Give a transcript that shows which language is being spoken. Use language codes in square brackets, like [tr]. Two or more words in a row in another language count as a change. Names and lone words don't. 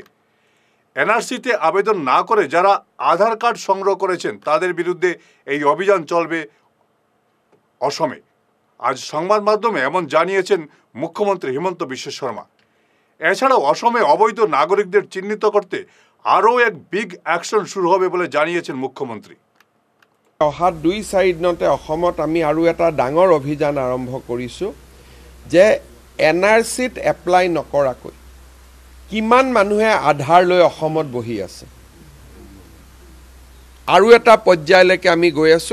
[bn] এনআরসিতে আবেদন না করে যারা আধার কার্ড সংগ্রহ করেছেন তাদের বিরুদ্ধে এই অভিযান চলবে অসমে। আজ সংবাদ মাধ্যমে এমন জানিয়েছেন মুখ্যমন্ত্রী হিমন্ত বিশ্ব শর্মা। এছাড়াও অসমে অবৈধ নাগরিকদের চিহ্নিত করতে আরও এক [en] big action [bn] শুরু হবে বলে জানিয়েছেন মুখ্যমন্ত্রী। [as] অহা 2-4 দিনতে অসমত আমি আৰু এটা ডাঙৰ অভিযান আৰম্ভ কৰিছোঁ যে এনআৰচিত এপ্লাই নকৰাকৈ কিমান মানুহে আধাৰ লৈ অসমত বহি আছে, আৰু এটা পৰ্যায়লৈকে আমি গৈ আছোঁ।